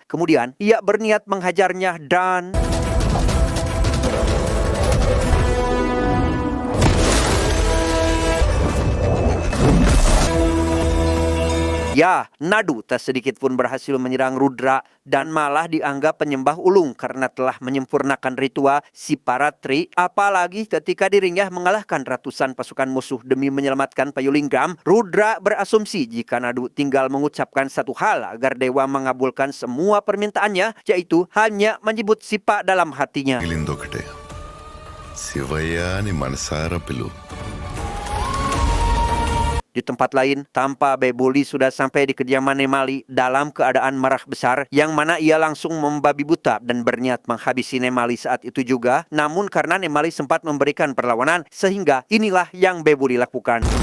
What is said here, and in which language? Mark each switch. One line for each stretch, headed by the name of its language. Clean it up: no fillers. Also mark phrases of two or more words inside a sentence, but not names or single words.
Indonesian: Kemudian ia berniat menghajarnya dan ya, Nadu tak sedikit pun berhasil menyerang Rudra dan malah dianggap penyembah ulung karena telah menyempurnakan ritual Siparatri. Apalagi ketika dirinya mengalahkan ratusan pasukan musuh demi menyelamatkan Payulinggam, Rudra berasumsi jika Nadu tinggal mengucapkan satu hal agar dewa mengabulkan semua permintaannya, yaitu hanya menyebut Sipa dalam hatinya.
Telugu: మిగిలిందొకటే శివయ్య అని మనసారా పిలువు.
Indonesian: Di tempat lain, tanpa Bebuli sudah sampai di kediaman Nemali dalam keadaan marah besar, yang mana ia langsung membabi buta dan berniat menghabisi Nemali saat itu juga. Namun karena Nemali sempat memberikan perlawanan, sehingga inilah yang Bebuli lakukan.